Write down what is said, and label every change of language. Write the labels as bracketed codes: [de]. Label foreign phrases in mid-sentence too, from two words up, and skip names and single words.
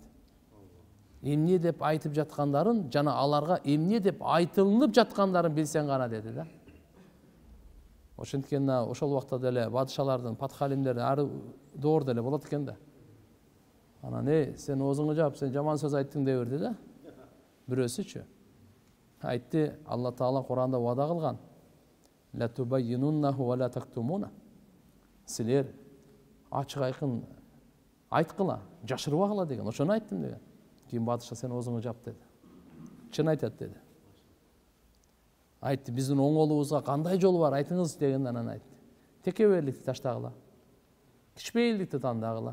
[ky] Эмне деп айтып жаткандарын, жана аларга эмне деп айтылып жаткандарын билсең гана деди да. Ошенткени ошол убакта деле падышалардын, патхалимдердин ары доор деле болот экен да. Анан сен оозуңду жаап, сен жаман сөз айттың деп берди да. Бирөөсүчү айтты, Алла Таала Куранда вада кылган. [ar] لا تبيننه ولا تكتمونه. [ky] Силер ачык айкын айткыла, жашырбагыла деген. Ошону айттым деген. Кийин падыша сен оозуңду жап деди. Чын айтат деди. Айтты, биздин оңолубузга кандай жол бар айтыңыз деген, анан айтты. Текеберликти таштагыла. Кичпейилдикти тандагыла.